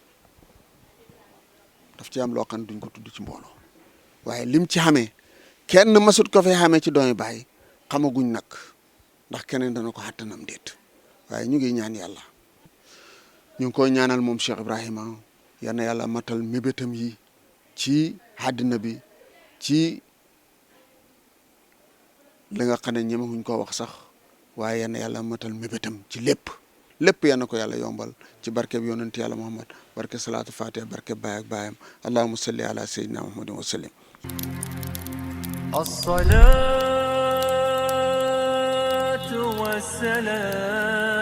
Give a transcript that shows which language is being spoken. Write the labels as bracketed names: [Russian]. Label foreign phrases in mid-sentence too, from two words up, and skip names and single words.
[Wolof] daf ci am loo xam ne duñ ko tudd ci mbooloo waaye lim ci xamee kenn masut ko fee xamee ci doomi Baay xamaguñ nag ndax keneen dana ko xattanam déet waaye ñu ngi ñaan yàlla ñu ngi koy ñaanal moom Cheikh Ibrahima yal na yàlla matal mébétam yi ci àddina bi ci li nga xam ne ñemewuñ koo wax sax waaye yal na yàlla matal mébétam ci lépp yal na ko yàlla yombal ci barke bi yonent yàlla Muhammad barke [Arabic] صلاة الفاتحة [Wolof] barke baay ak baayam [Arabic] اللهم صل على سيدنا محمد وسلم الصلاة والسلام